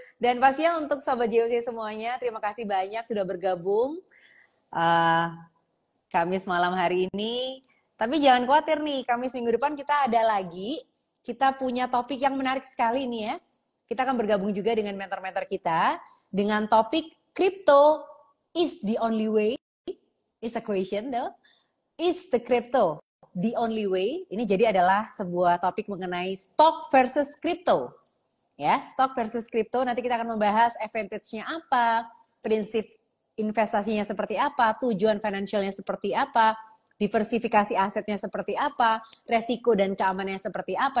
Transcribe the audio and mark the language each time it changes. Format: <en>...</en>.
<id>Dan pastinya untuk Sobat JOC semuanya, terima kasih banyak sudah bergabung Kamis malam hari ini. Tapi jangan khawatir nih, Kamis minggu depan kita ada lagi. Kita punya topik yang menarik sekali nih ya. Kita akan bergabung juga dengan mentor-mentor kita dengan topik</id> <en>crypto is the only way. Is a question though. Is the crypto the only way?</en> <id>Ini jadi adalah sebuah topik mengenai stock versus crypto. Ya, stock versus crypto. Nanti kita akan membahas advantage-nya apa, prinsip investasinya seperti apa, tujuan financialnya seperti apa, diversifikasi asetnya seperti apa, resiko dan keamanannya seperti apa.</id>